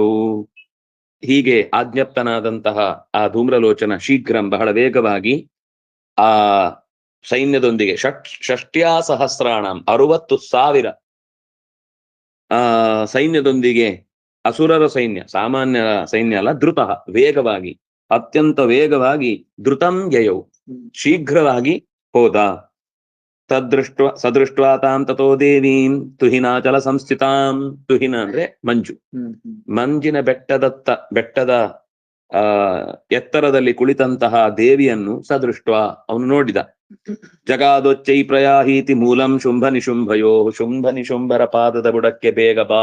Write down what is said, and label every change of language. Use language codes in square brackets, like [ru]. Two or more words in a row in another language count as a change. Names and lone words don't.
[kn] ಹೀಗೆ ಆಜ್ಞಪ್ತನಾದಂತಹ ಆ ಧೂಮ್ರಲೋಚನ ಶೀಘ್ರಂ ಬಹಳ ವೇಗವಾಗಿ ಆ ಸೈನ್ಯದೊಂದಿಗೆ [sa] ಷಷ್ಟ್ಯಾ ಸಹಸ್ರಾಣಾಂ [kn] 60,000 ಸೈನ್ಯದೊಂದಿಗೆ, ಅಸುರರ ಸೈನ್ಯ, ಸಾಮಾನ್ಯ ಸೈನ್ಯ ಅಲ್ಲ, ಧೃತ ವೇಗವಾಗಿ, ಅತ್ಯಂತ ವೇಗವಾಗಿ, [sa] ಧೃತಂ ಯಯೌ [kn] ಶೀಘ್ರವಾಗಿ ಹೋದ. [sa] ಸದೃಷ್ಟ ತಾಂ ತಥೋ ದೇವೀಂ ತುಹಿನಾಚಲ ಸಂಸ್ಥಿತಾಂ, [kn] ತುಹಿನ ಅಂದ್ರೆ ಮಂಜು, ಮಂಜಿನ ಬೆಟ್ಟದ ಎತ್ತರದಲ್ಲಿ ಕುಳಿತಂತಹ ದೇವಿಯನ್ನು ಸದೃಷ್ಟ ಅವನು ನೋಡಿದ. [sa] ಜಗಾದೊಚ್ಚೈ ಪ್ರಯಾಹೀತಿ ಮೂಲಂ ಶುಂಭ ನಿಶುಂಭಯೋ, [kn] ಶುಂಭ ನಿಶುಂಭರ ಪಾದದ ಬುಡಕ್ಕೆ ಬೇಗ ಬಾ.